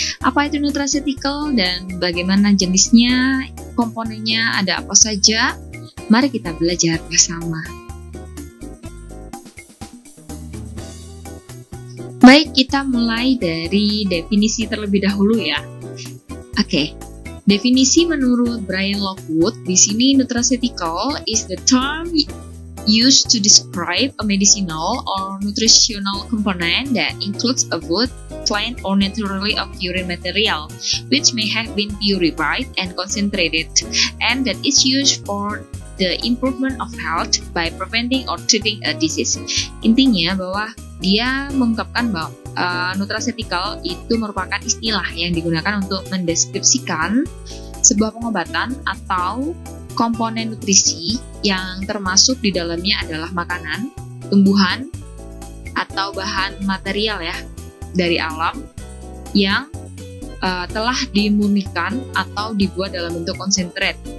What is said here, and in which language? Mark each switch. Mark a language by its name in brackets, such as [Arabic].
[Indonesian] Apa itu nutraceutical dan bagaimana jenisnya, komponennya ada apa saja? Mari kita belajar bersama. Baik, kita mulai dari definisi terlebih dahulu ya. Oke. Definisi menurut Brian Lockwood, di sini [English] nutraceutical is the term used to describe a medicinal or nutritional component that includes a food, plant, or naturally occurring material, which may have been purified and concentrated, and that is used for the improvement of health by preventing or treating a disease. [Indonesian] Intinya bahwa dia mengungkapkan bahwa nutraceutical itu merupakan istilah yang digunakan untuk mendeskripsikan sebuah pengobatan atau komponen nutrisi yang termasuk di dalamnya adalah makanan, tumbuhan, atau bahan material ya dari alam yang telah dimurnikan atau dibuat dalam bentuk konsentrat.